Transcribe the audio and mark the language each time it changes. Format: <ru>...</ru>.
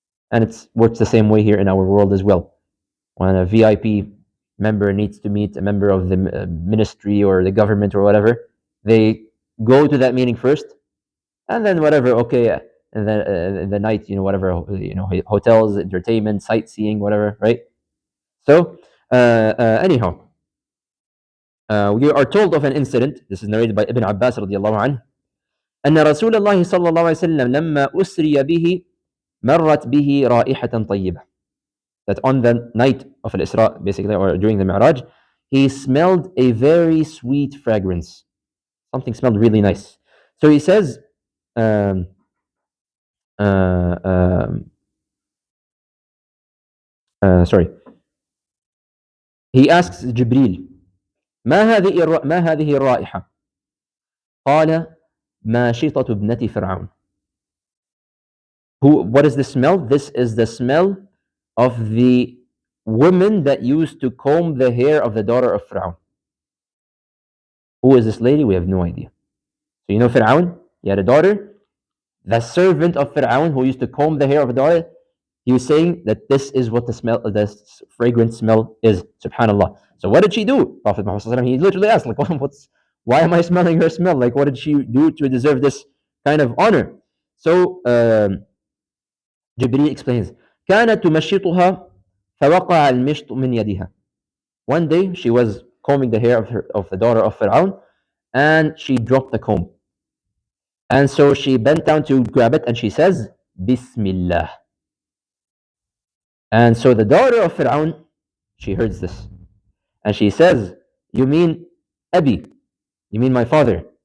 <en>And it works the same way here in our world as well. When a VIP member needs to meet a member of the ministry or the government or whatever, they go to that meeting first, and then whatever, okay, and then in the night, whatever, hotels, entertainment, sightseeing, whatever, right? So, anyhow, we are told of an incident. This is narrated by Ibn Abbas radiallahu anhu.</en> <ar>أن رسول الله صلى الله عليه وسلم لما أسري به مرت به رائحة طيبة.</ar> <en>That on the night of Al-Isra, basically, or during the Mir'aj, he smelled a very sweet fragrance. Something smelled really nice. So he says, um, sorry. He asks Jibril,</en> <ar>ما هذه الرائحة؟ قال ماشطة ابنة فرعون.</ar> <en>What is the smell? This is the smell of the woman that used to comb the hair of the daughter of Fir'aun. Who is this lady? We have no idea. So you know Fir'aun? He had a daughter. The servant of Fir'aun who used to comb the hair of a daughter, he was saying that this is what the fragrant smell is. Subhanallah. So what did she do? Prophet Muhammad, he literally asked, like, why am I smelling her smell? Like, what did she do to deserve this kind of honor? So Jibreel explains,</en> <ar>كانت تمشطها فوقع المشط من يدها.</ar> <en>One day she was combing the hair of the daughter of Fir'aun, and she dropped the comb. And so she bent down to grab it, and she says, Bismillah. And so the daughter of Fir'aun, she hears this, and she says, you mean Abi? You mean my father?</en>